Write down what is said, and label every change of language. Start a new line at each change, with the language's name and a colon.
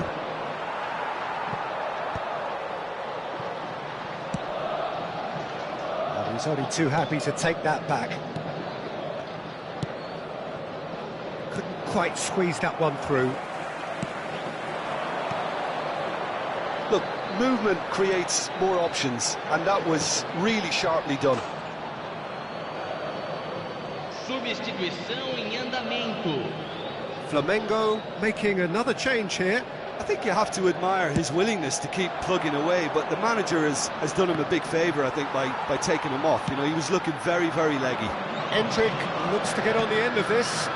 English: Well, he's only too happy to take that back. Couldn't quite squeeze that one through. Look, movement creates more options, and that was really sharply done.
Portuguese: Substituição em andamento.
English: Flamengo making another change here. I think you have to admire his willingness to keep plugging away, but the manager has done him a big favour, I think, by taking him off. You know, he was looking very, very leggy. Endrick looks to get on the end of this.